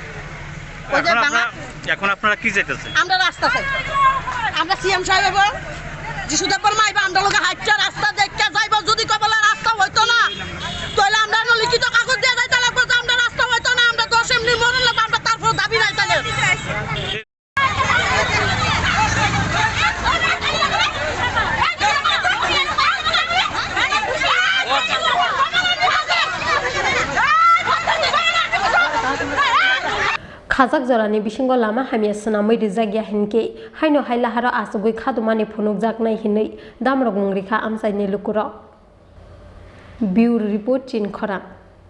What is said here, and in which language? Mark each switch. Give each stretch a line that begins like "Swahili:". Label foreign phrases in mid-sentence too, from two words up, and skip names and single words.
Bangla: এখন আপনারা কি চাইতেছেন আমরা রাস্তা চাই আমরা সিএম সাহেব যিশুদেবর মাইবা আমরা লোকে হাইটা রাস্তা দেখতে যাইব যদি কবলা রাস্তা হইতো না তাহলে আমরা লিখিত কাগজ দিয়ে যাইতে লাগবে যে আমরা রাস্তা হইতো না আমরা 10 এমনি মরণ লাগবে আমরা তারপর দাবি নাই তাহলে
Kok Borok: khajak jorani bisingo lama hamia senamoi rijagya hinke haino hailahara asugui khadumani phunukjaknai hinui damrok mungrikha amsaini lukuro
English: bureau report
Kok Borok: chin khora।